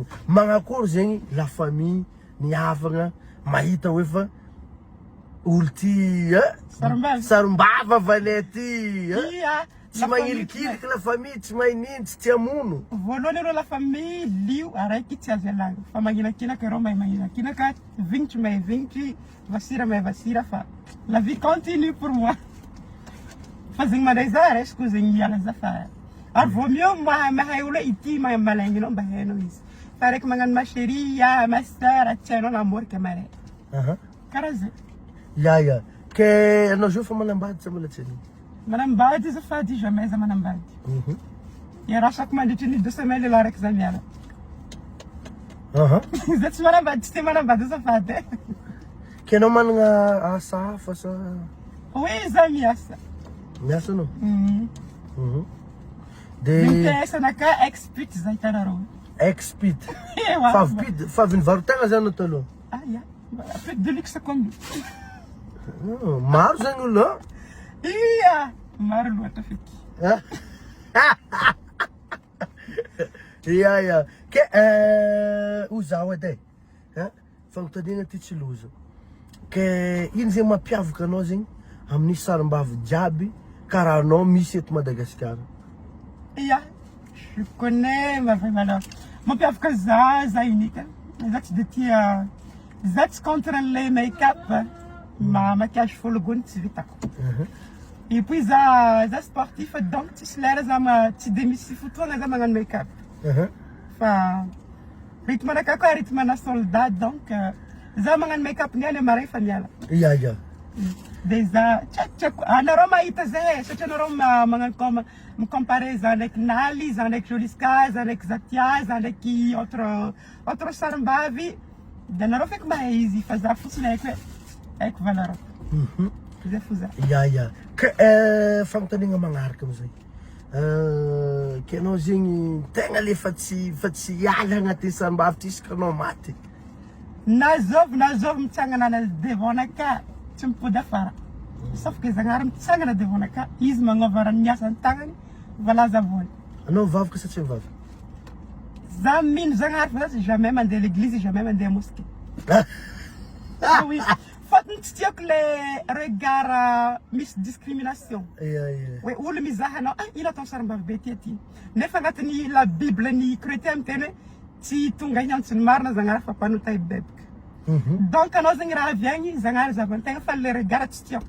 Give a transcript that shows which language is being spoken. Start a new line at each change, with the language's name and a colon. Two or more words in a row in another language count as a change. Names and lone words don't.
Malagasy: Magnakory zegny
French: la famille
Malagasy: niavagna mahita hoe fa olo ty sarim-bava valay ty. Tsy magnilikiliky
French: la famille,
Malagasy: tsy mahinino, tsy tia mono. Voalohany aloha
French: la famille
Malagasy: lio araiky tsy azo ialagna. Fa maginakinaka ireo mahay maginakinaka, vignitry mahay vignitry, vasira mahay vasira fa
French: la vie continue pour moi.
Malagasy: Fa zegny mandray za resiko zegny miala za fa ary
French: vaut mieux
Malagasy: mahay olo ity malaigninao mba hainao izy. Fa araiky magnano
French: ma chérie, ma sœur,
Malagasy: tsy hainao namorika mare. karaha zay. Ya. Ke anao zao fa manambady sa mbola tsy any? Manambady azafady jamais za manambady. Ya raha chaque mandritry ny 2 semaines lehilahy raiky za miala. Za tsy manambady, tsy te manambady azafady. Ke anao manana asa hafa sa? Oui, za miasa. Miasa anao? Mitesa naka expert za hitanareo. Expert. Ewa. Favy nivarotegna zany taloha?
French: Ah ya, peu de luxe comme.
Malagasy: Maro zany olo. Iya, maro loatra feky. Ya. Ke ho zaho edy fanontaniana ty tsy lozo. Ke ino zay mampiavaka anao zegny amin'ny sarim-bavy jiaby karaha anao misy eto Madagasikara?
French: Iya, je connais ma vraie valeur.
Malagasy: Mampiavaka za unique. Za tsy de tia, za tsy
French: contre le make-up.
Malagasy: Maquillage fologony tsy vitako.
French: Et puis
Malagasy: za sportif donc tsisy lera za tsy de misy fotoagna za magnano make-up. Fa rythme anaka koa rythme ana soldat donc za magnano make-up niany amaray fa miala. Ya. De za tiako anareo mahita zay satria anareo magnano micompare za ndraiky Nali, za ndraiky Joliska, za ndraiky Zatia, za ndraiky autre sarim-bavy. De anareo feky mahay izy fa za fotsiny haiko valeur. Zay fo za. Ya. Ke fanontaniana magnaraka amizay. Ke anao zegny tegna le fa tsy hiala agnatin'ny sarim-bavy ty isaka anao maty. Nazovy mitsangana devant naka tsy mipody afara. Sauf que zagnahary mitsangana devant naka izy magnova raha ny asany tagnany valaza voany. Anao mivavaka sa tsy mivavaka? Za mino zagnahary fa za tsy jamais mandeha l'église, jamais mandeha mosquée.
French: Oui.
Malagasy: Fotony tsy tiako
French: le regard
Malagasy: misy discrimination. Hoe olo mizaha anao, ino atao sarim-bavy be ty. Nefa agnatin'ny
French: la Bible
Malagasy: ny chrétien miteny hoe tsy tonga hiantsony marina zagnahary fa mpanota bebaka. Donc anao zegny raha avy agny zagnahary zavan-tegna fa
French: le regard
Malagasy: tsy tiako.